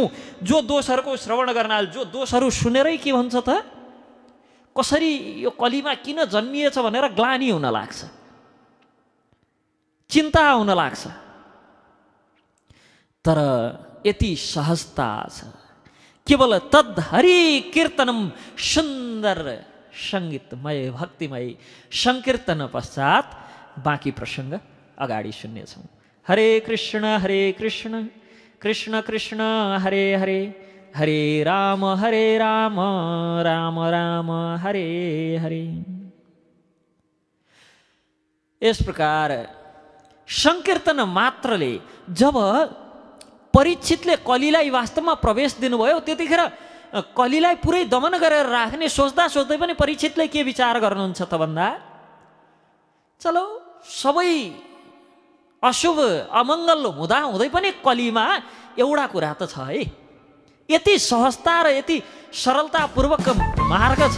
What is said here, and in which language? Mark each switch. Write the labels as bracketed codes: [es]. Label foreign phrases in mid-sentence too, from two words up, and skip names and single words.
[ne] जो दोषहरूको श्रवण गर्नाले, जो दोषहरू सुनेरै के भन्छ त, कसरी यो कलिमा किन जन्मिएछ भनेर ग्लानि हुन लाग्छ, चिन्ता हुन लाग्छ। तर यति सहजता छ। [sa] केवल तद्हरि कीर्तनम, [ne] सुन्दर सङ्गीतमय भक्तिमय सङ्कीर्तन पश्चात बाँकी प्रसङ्ग अगाडि सुन्नेछौँ। हरे कृष्ण कृष्ण कृष्ण हरे हरे, हरे राम राम राम हरे हरे। यस प्रकार सङ्कीर्तन मात्रले जब परीक्षितले कलिलाई वास्तवमा प्रवेश दिनुभयो, त्यतिखेर कलिलाई पुरै दमन गरेर राख्ने सोच्दा सोच्दै पनि परीक्षितले के विचार गर्नुहुन्छ त भन्दा, चलो सबै अशुभ अमङ्गल हुँदा हुँदै पनि कलिमा एउटा कुरा त छ है, यति सहजता र यति सरलतापूर्वक मार्ग छ।